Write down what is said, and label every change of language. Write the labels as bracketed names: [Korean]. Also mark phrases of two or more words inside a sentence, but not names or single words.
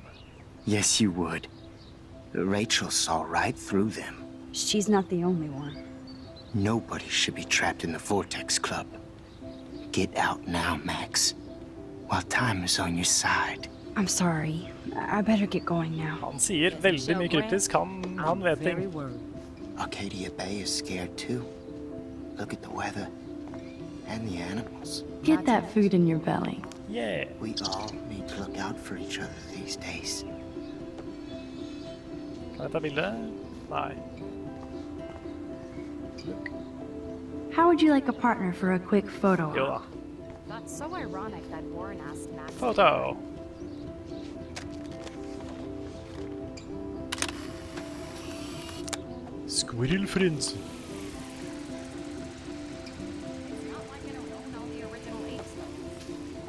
[English] Yes, you would. Rachel saw right through them. She's not the only one. Nobody should be trapped in the Vortex Club. Get out now, Max, while time is on your side. I'm sorry. I better get going now. [Norwegian] Han sier veldig mye kryptisk. Han vet [English] Very [Norwegian] ting. [English] worried. Arcadia Bay is scared too. Look at the weather and the animals. Get that food in your belly. Yeah. We all need to look out for each other these days. [Norwegian] Kan jeg ta bilde? Nei. [English] How would you like a partner for a quick photo? [Norwegian] Jo da. [English] That's so ironic that Warren asked Max. Foto. Squirrel friends. It's not like I don't own all the original apes, though.